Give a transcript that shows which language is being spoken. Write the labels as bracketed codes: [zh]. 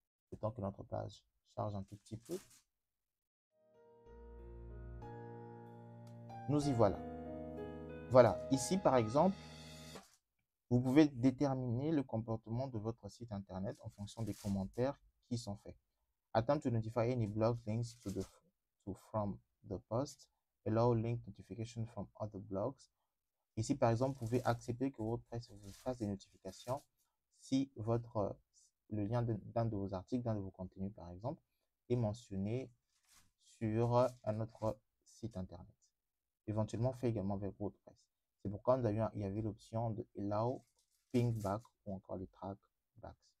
[fr] Le temps que notre page charge un tout petit peu. Nous y voilà. Voilà, ici par exemple, vous pouvez déterminer le comportement de votre site internet en fonction des commentaires qui sont faits. [en] Attempt to notify any blog links from the post. Allow link notification from other blogs. [fr] Ici, par exemple, vous pouvez accepter que WordPress vous fasse des notifications si le lien d'un de vos articles, d'un de vos contenus, par exemple, est mentionné sur un autre site internet. Éventuellement, fait également avec WordPress. C'est pourquoi il y avait l'option de Allow Ping Back ou encore les Track Backs.